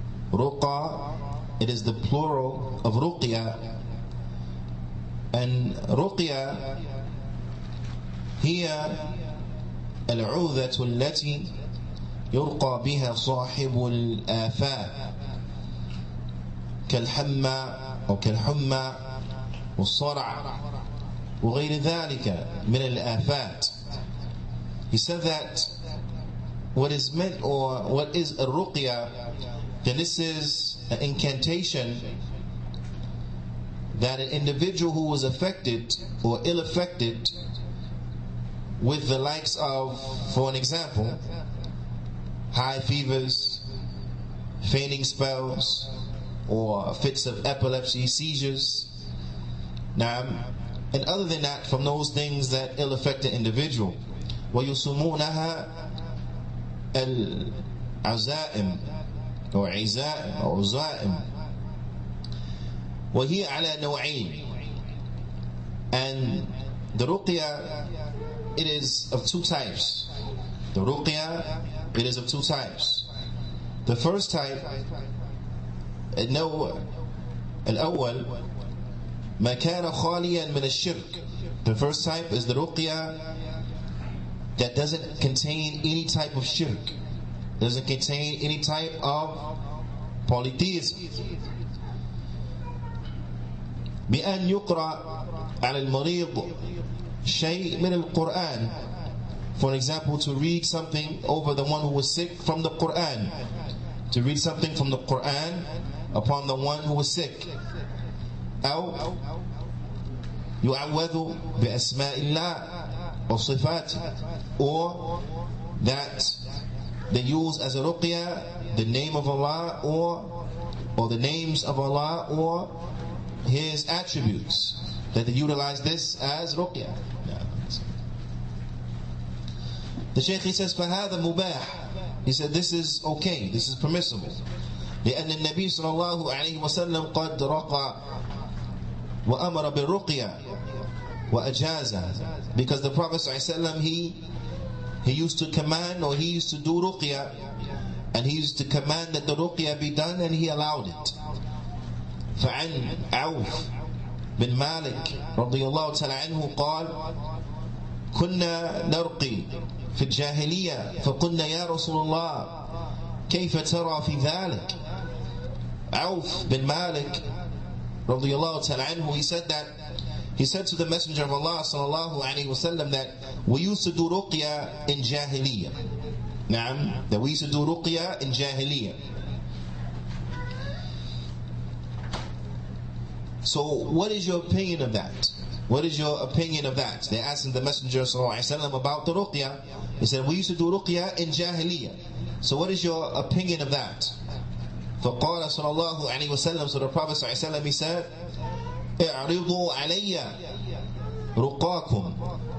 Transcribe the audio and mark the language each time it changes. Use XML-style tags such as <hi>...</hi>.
<en>Ruqa, it is the plural of ruqya, and ruqya</en> <ar>هي العوذة التي يرقى بها صاحب الآفات كالحمى أو كالحمى والصرع وغير ذلك من الآفات.</ar> <en>He said that what is meant, or what is a ruqya, then this is an incantation that an individual who was affected or ill affected with the likes of, for an example, high fevers, fainting spells, or fits of epilepsy, seizures. Now, and other than that, from those things that ill affect the individual,</en> <ar>ويسمونها العزائم أو عزائم أو عزائم وهي على نوعين.</ar> <en>And the ruqya, it is of two types. The ruqya, it is of two types. The first type,</en> <ar>النوع الأول ما كان خاليا من الشرك.</ar> <en>The first type is the ruqya that doesn't contain any type of shirk, doesn't contain any type of polytheism.</en> <ar>بأن يقرأ على المريض شيء من القرآن.</ar> <en>For example, to read something over the one who was sick from the Qur'an. To read something from the Qur'an upon the one who was sick.</en> <ar>أو يعوذ بأسماء الله وصفاته.</ar> <en>Or that they use as a ruqya the name of Allah or the names of Allah or His attributes. That they utilize this as ruqya. The Shaykh, he says,</en> <ar>فَهَذَا مُبَاحٌ.</ar> <en>He said, this is okay, this is permissible.</en> <ar>لأن النبي صلى الله عليه وسلم قد رقى وأمر بالرقية وأجازة.</ar> <en>Because the Prophet صلى الله عليه وسلم, he used to command, or he used to do ruqya, and he used to command that the ruqya be done, and he allowed it.</en> <ar>فعن عوف بن مالك رضي الله تعالى عنه قال كنا نرقي في الجاهلية فقلنا يا رسول الله كيف ترى في ذلك.</ar> <en>عوف bin Malik رضي الله تعالى عنه, he said to the Messenger of Allah sallallahu alaihi wasallam that we used to do ruqya in jahiliyyah. That we used to do ruqya in jahiliyyah. So what is your opinion of that? What is your opinion of that? They asked the Messenger ﷺ about the ruqya. He said, we used to do ruqya in jahiliyyah. So what is your opinion of that?</en> <ar>فقال صلى الله عليه وسلم,</ar> <en>so the Prophet ﷺ, he said,</en> <ar>اعرضوا علي رقاكم.</ar>